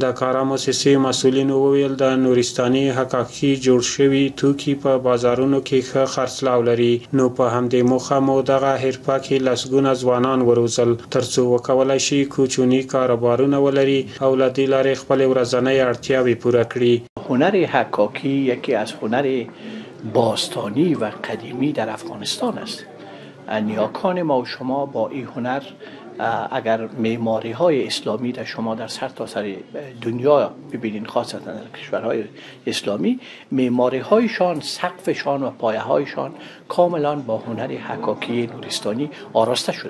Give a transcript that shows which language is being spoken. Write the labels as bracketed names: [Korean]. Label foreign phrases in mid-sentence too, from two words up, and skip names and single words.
[Pashto] د کارا موسسې مسؤلینو وویل د نورستاني حقاقي جوړ شوي توکي په بازارونو کې ښه خرڅلاو لري، نو په همدې موخه مو دغه حرفه کې لسګونه ځوانان وروزل ترڅو وکولای شي کوچني کاروبارونه ولري او له دې لارې خپل ورځنۍ اړتیاوې پوره کړي. [Persian] هنر حکاکی یکی از هنر باستانی و قدیمی در افغانستان است. نیاکان ما و شما با این هنر اگر معماری های اسلامی در شما در سرتاسر دنیا ببینین، خاصتا در کشورهای اسلامی، معماری هایشان، سقفشان و پایه هایشان کاملا با هنر حکاکی نورستانی آراسته شده.